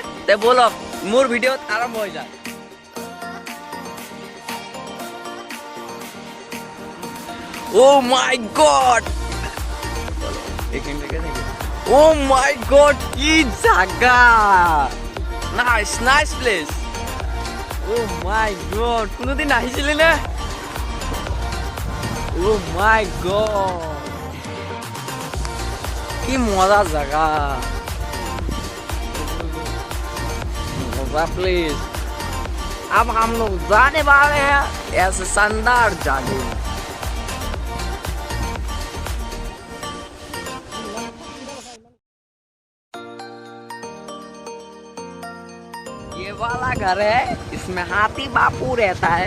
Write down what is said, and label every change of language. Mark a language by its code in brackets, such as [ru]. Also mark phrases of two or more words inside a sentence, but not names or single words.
[as] তে বলক মোৰ ভিডিঅ'ত আৰম্ভ হৈ যায়। [en] Oh my god! Oh my god! [as] কি জায়গা! [en] Nice place! Oh my god! [as] কোনোদিন আহিছিলে নে? [en] Oh my god! [as] কি মজা জায়গা! [hi] प्लीज अब हम लोग जाने वाले हैं ऐसे शानदार जगह। ये वाला घर है, इसमें हाथी बापू रहता है।